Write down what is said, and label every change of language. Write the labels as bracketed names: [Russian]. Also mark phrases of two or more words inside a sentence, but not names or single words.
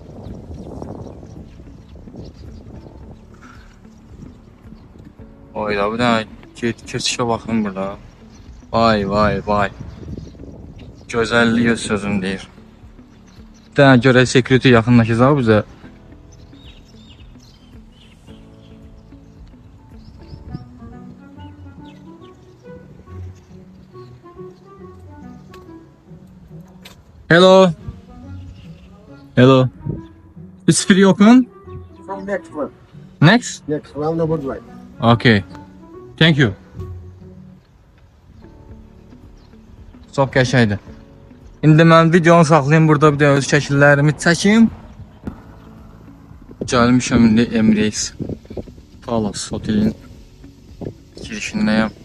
[Azerbaijani] Oyda, bir dənə keçişə baxın burada. Vay, vay, vay. Gözəlliyi öz sözüm deyir. Bir dənə görək security yaxınlaşacaq bizə. [English] Hello. Hello. It's free open? From next one. Next? Next roundabout right. Okay. Thank you. [Azerbaijani] Çox qəşəngdir. İndi mən videonu saxlayım burada, bir də öz şəkillərimi çəkim. Gəlmişəm indi Emirates Palace otelin girişindəyəm.